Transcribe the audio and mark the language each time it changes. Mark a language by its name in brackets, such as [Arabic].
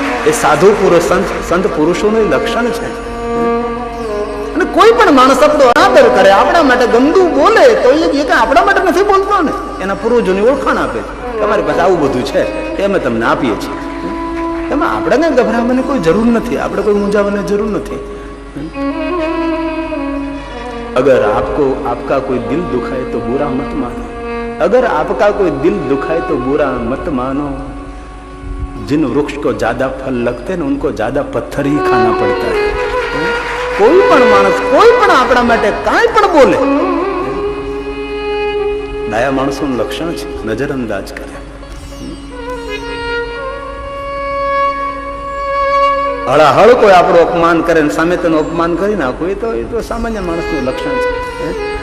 [Gujarati] એ સાધુ પુરુષ, સંત પુરુષોનું લક્ષણ છે. અને કોઈ પણ માણસ આપણો અનાદર કરે, આપણા માટે ગંદુ બોલે, તો એ કઈ આપણા માટે નથી બોલતો ને, એના પૂર્વજોની ઓળખાણ આપે. તમારી પાસે આવું બધું છે, એ અમે તમને આપીએ છીએ. એમાં આપણે ગભરાવાની કોઈ જરૂર નથી, આપણે કોઈ મૂંઝાવાની જરૂર નથી. [Hindi] अगर आपको आपका कोई दिल दुखाए तो बुरा मत मानो, अगर आपका कोई दिल दुखाए तो बुरा मत मानो। जिन वृक्ष को ज्यादा फल लगते हैं उनको ज्यादा पत्थर ही खाना पड़ता है। [Gujarati] कोई पण माणस कोई पण આપણા માટે કાંઈ પણ બોલે, દયા માણસોનું લક્ષણ છે, નજરઅંદાજ કરે. હળાહળ કોઈ આપણું અપમાન કરે ને સામે તેનું અપમાન કરી નાખવું એ તો સામાન્ય માણસનું લક્ષણ છે.